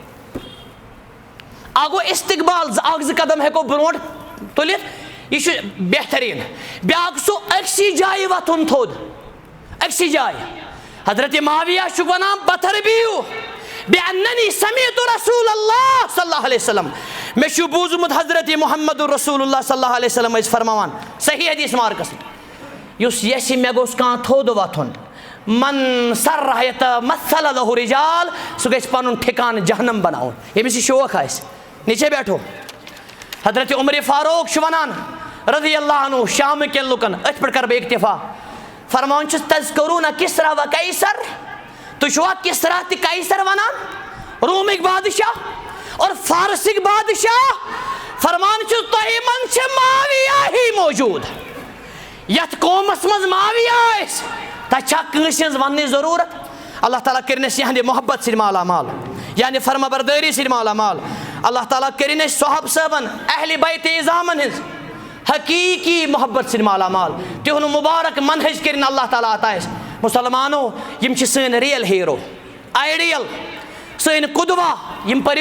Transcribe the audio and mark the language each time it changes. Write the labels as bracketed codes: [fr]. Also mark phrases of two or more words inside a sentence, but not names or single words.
[ks] اکھ گوٚو استقبال اکھ زٕ قدم ہٮ۪کو برونٛٹھ تُلِتھ یہِ چھُ بہتریٖن بیٛاکھ سُہ أکسٕے جایہِ وۄتھُن تھوٚد أکسٕے جایہِ حضرت معاویہ چھُکھ ونان پتھر بِہِو [ar] بِأننی سمعت رسول اللہ صلی اللہ علیہ وسلم [ks] مےٚ چھُ بوٗزمُت حضرت محمد رسول اللہ [ar] صلی اللہ علیہ وسلم [ks] ٲسۍ فرماوان صحیح حدیث مارکس یُس یژھِ مےٚ گوٚژھ کانٛہہ تھوٚد وۄتھُن [ar] من سرہ یتمثل لہ رجال [ks] سُہ گژھِ پنُن ٹھِکانہٕ جہنم بناوُن ییٚمِس یہِ شوق آسہِ [ur] نیچے بیٹھو [ks] حضرت عمر فاروق چھُ ونان [ar] رضی اللہ عنہ [ks] شامہٕ کٮ۪ن لُکن أتھۍ پٮ۪ٹھ کرٕ بہٕ اکتفا فرماوان چھُس تذکروٗنہ کسرا و قیصر تُہۍ چھُوا کسرا تہِ قیصر ونان رومٕکۍ بادشاہ اور فارسٕکۍ بادشاہ فرمان چھُس تۄہہِ منٛز چھِ معاویہ ہی موجوٗد یتھ قومس منٛز معاویہ آسہِ تتہِ چھا کٲنٛسہِ ہٕنٛز وننٕچ ضروٗرت اللہ تعالیٰ کٔرِنۍ اَسہِ یِہنٛدِ محبت سۭتۍ مالا مال یعنی فرما بردٲری سۭتۍ مالا مال اللہ تعالیٰ کٔرِنۍ اَسہِ صحابہ صٲبن اہلِ بیتِ اعظامن ہٕنٛز حقیٖقی محبت سۭتۍ مالا مال تِہُنٛد مُبارک منہج کٔرِنۍ اللہ تعالیٰ عطا اَسہِ مُسلمانو یِم چھِ سٲنۍ [en] real hero ideal [ks] سٲنۍ قُدوا یِم